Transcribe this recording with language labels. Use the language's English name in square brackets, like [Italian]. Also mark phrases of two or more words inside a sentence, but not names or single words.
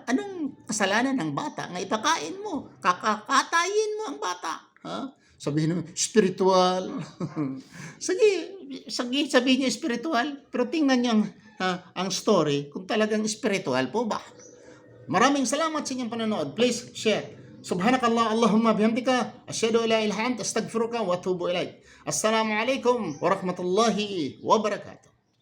[Filipino] Anong kasalanan ng bata? Nga ipakain mo, kakatayin mo ang bata. Sabihin mo, spiritual. Sige, sabihin niyo spiritual. Pero tingnan niyo ang story kung talagang spiritual po ba. Maraming salamat sa inyong panonood. [English] Please share. [Arabic] سبحانك اللهم اللهم بحمدك أشهد أن لا إله إلا أنت أستغفرك وأتوب إليك. السلام عليكم ورحمة الله وبركاته.